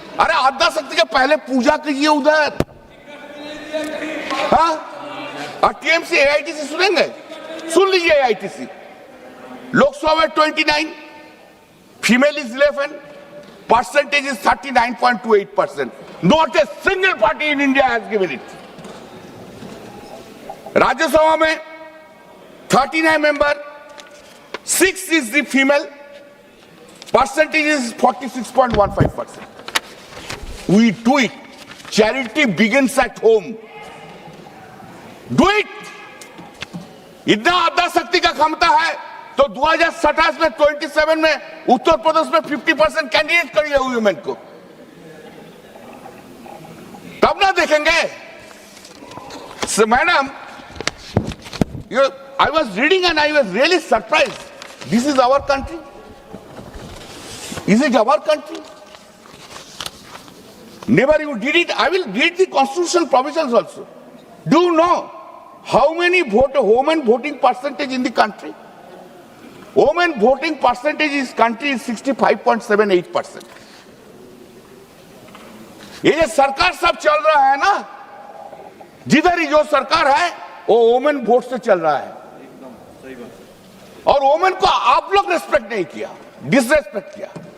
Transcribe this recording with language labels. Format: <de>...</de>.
<hi>अरे आद्या शक्ति के पहले पूजा कीजिए उधर. हाँ, और टीएमसी एआईटीसी सुनेंगे, सुन लीजिए.</hi> <en>AITC Lok Sabha में 29, female is 11, percentage is 39.28%. Not a single party in India has given it. Rajya Sabha में 39 member, 6 is the female, percentage is 46.15%. We do it. Charity begins at home. Do it.</en> <hi>इतना आद्या शक्ति का क्षमता है तो 2027 में 27 में उत्तर प्रदेश में 50% कैंडिडेट करिए वुमेन को, तब ना देखेंगे.</hi> <en>So madam, I was reading and I was really surprised. This is our country. Is it our country? Never you did it. I will read the constitutional provisions also. Do you know how many women voting percentage in the country? Women voting percentage in country is 65.78%.</en> <hi>ये जो सरकार सब चल रहा है ना, जिधर ही जो सरकार है वो वोमेन वोट से चल रहा है, और वोमेन को आप लोग रेस्पेक्ट नहीं किया, डिसरेस्पेक्ट किया.</hi>